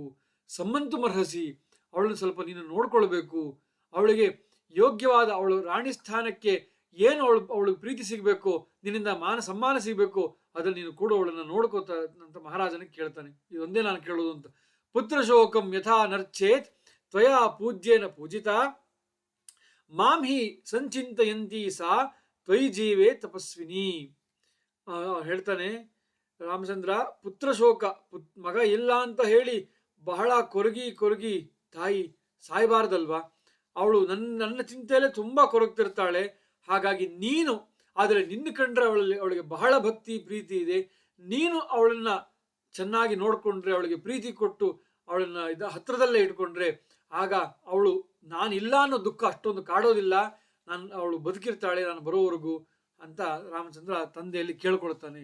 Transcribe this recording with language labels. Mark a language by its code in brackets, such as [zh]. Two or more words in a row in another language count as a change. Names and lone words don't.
[sa] ಸಂಬಂಧ ಮರ್ಹಸಿ, [kn] ಅವಳನ್ನು ಸ್ವಲ್ಪ ನೀನು ನೋಡ್ಕೊಳ್ಬೇಕು. ಅವಳಿಗೆ ಯೋಗ್ಯವಾದ, ಅವಳು ರಾಣಿ ಸ್ಥಾನಕ್ಕೆ ಏನು ಅವಳಿಗೆ ಪ್ರೀತಿ ಸಿಗಬೇಕು, ನಿನ್ನಿಂದ ಮಾನ ಸಮ್ಮಾನ ಸಿಗಬೇಕು, ಅದ್ರಲ್ಲಿ ನೀನು ಕೂಡ ಅವಳನ್ನು ನೋಡ್ಕೋತ ಅಂತ ಮಹಾರಾಜನಿಗೆ ಕೇಳ್ತಾನೆ. ಇದೊಂದೇ ನಾನು ಕೇಳೋದು ಅಂತ. [sa] ಪುತ್ರ ಶೋಕಂ ಯಥಾ ನರ್ಚೇತ್ ತ್ವಯಾ ಪೂಜ್ಯೇನ ಪೂಜಿತ ಮಾಂ ಹಿ ಸಂಚಿಂತಯಂತಿ ಸಾ ತ್ವಯಿ ಜೀವೇ ತಪಸ್ವಿನಿ. [kn] ಹೇಳ್ತಾನೆ ರಾಮಚಂದ್ರ, ಪುತ್ರ ಶೋಕ, ಮಗ ಇಲ್ಲ ಅಂತ ಹೇಳಿ ಬಹಳ ಕೊರಗಿ ತಾಯಿ ಸಾಯಬಾರ್ದಲ್ವಾ? ಅವಳು ನನ್ನ ಚಿಂತೆಯಲ್ಲೇ ತುಂಬಾ ಕೊರಗ್ತಿರ್ತಾಳೆ. ಹಾಗಾಗಿ ನೀನು, ಆದರೆ ನಿನ್ನ ಕಂಡ್ರೆ ಅವಳಿಗೆ ಬಹಳ ಭಕ್ತಿ ಪ್ರೀತಿ ಇದೆ, ನೀನು ಅವಳನ್ನ ಚೆನ್ನಾಗಿ ನೋಡ್ಕೊಂಡ್ರೆ, ಅವಳಿಗೆ ಪ್ರೀತಿ ಕೊಟ್ಟು ಅವಳನ್ನ ಹತ್ರದಲ್ಲೇ ಇಟ್ಕೊಂಡ್ರೆ, ಆಗ ಅವಳು ನಾನಿಲ್ಲ ಅನ್ನೋ ದುಃಖ ಅಷ್ಟೊಂದು ಕಾಡೋದಿಲ್ಲ, ಅವಳು ಬದುಕಿರ್ತಾಳೆ ನಾನು ಬರೋವರೆಗೂ ಅಂತ ರಾಮಚಂದ್ರ ತಂದೆಯಲ್ಲಿ ಕೇಳ್ಕೊಳ್ತಾನೆ.